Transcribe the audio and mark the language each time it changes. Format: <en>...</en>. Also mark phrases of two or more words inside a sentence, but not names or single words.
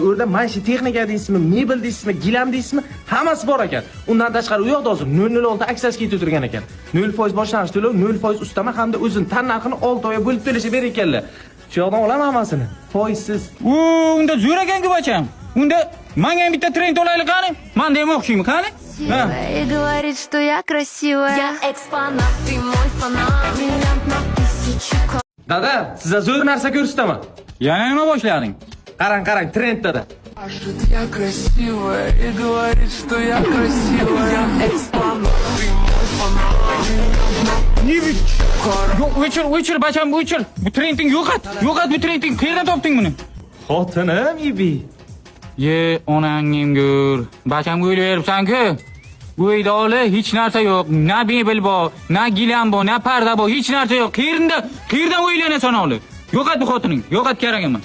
<uz>O'rda maishiy texnika deysizmi, mebel deysizmi, gilam deysizmi, hammasi bor ekan. Undan tashqari u yoqda hozir 006 aksiyasi ketib turgan ekan. 0% boshlang'ich to'lov, 0% ustama hamda o'zining tan narxini 6 oyga bo'lib to'lashga berar ekanlar. Shu yoqdan olaman hammasini. Foizsiz. Unda zo'r ekan-ku bacham. Unda menga ham bitta trend olaylik qani? Men demoqchiyman qani?</uz> <ru>И говорит, что я красивая. Я экспонат, ты мой фанат. Миллион на тысячу.</ru> <uz>Dada, size zo'r narsa ko'rsataman. Yana nima boshlading? Qarang, trend dada.</uz> <ru>Я красивая и говорит, что я красивая. Я экспонат, ты мой фанат.</ru> <uz>O'chir, bacham, o'chir. Bu trending yo'qot, bu trending. Qayerdan topding buni? Xotinim Ibi. Ye, onangning gör. Bacham o'ylayapsan-ku. Bu uyda hech narsa yo'q. Na mebel bor, na gilam bor, na parda bor, hech narsa yo'q. Qayerdan o'ylanasan hali? Yo'qot bu xotining, yo'qot kerak emas.</uz>